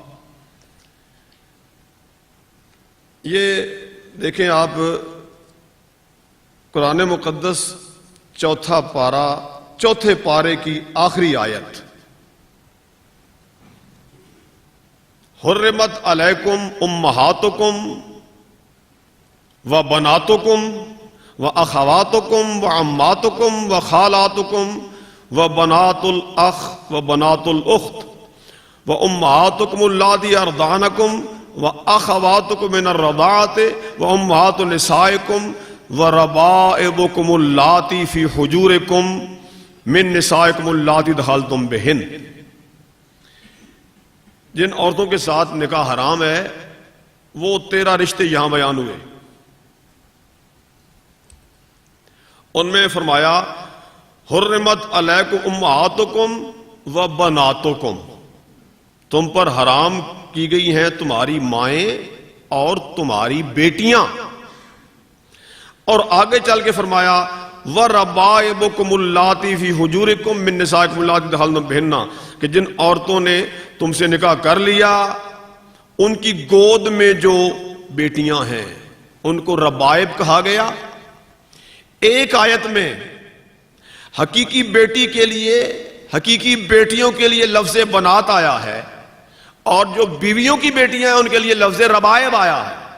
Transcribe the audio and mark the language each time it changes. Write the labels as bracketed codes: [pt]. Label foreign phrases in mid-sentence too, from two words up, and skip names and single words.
[ur] یہ دیکھیں آپ قرآن مقدس 4 پارہ 4 پارے کی آخری آیت، [ar] حرمت علیکم امہاتکم و بناتکم و اخواتکم و عماتکم و خالاتکم و بنات الاخ و بنات الاخت و امہاتکم اللاتی ارضعنکم و اخواتکم من الرضاعۃ و امہات نسائکم و ربائبکم اللاتی فی حجورکم من نسائکم اللاتی دخلتم بہن. [ur] جن عورتوں کے ساتھ نکاح حرام ہے وہ 13 رشتے یہاں بیان ہوئے. ان میں فرمایا [ar] حرمت علیکم امہاتکم و بناتکم، [ur] تم پر حرام کی گئی ہیں تمہاری مائیں اور تمہاری بیٹیاں. اور آگے چل کے فرمایا [ar] وَرَبَائِبُكُمُ اللَّاتِي فِي حُجُورِكُم مِّن نِّسَائِكُمُ اللَّاتِي دَخَلْتُم بِهِنَّ، [ur] کہ جن عورتوں نے تم سے نکاح کر لیا ان کی گود میں جو بیٹیاں ہیں ان کو ربائب کہا گیا. ایک آیت میں حقیقی بیٹی کے لیے، حقیقی بیٹیوں کے لیے لفظ بنات آیا ہے، اور جو بیویوں کی بیٹیاں ہیں ان کے لیے لفظ ربائب آیا ہے۔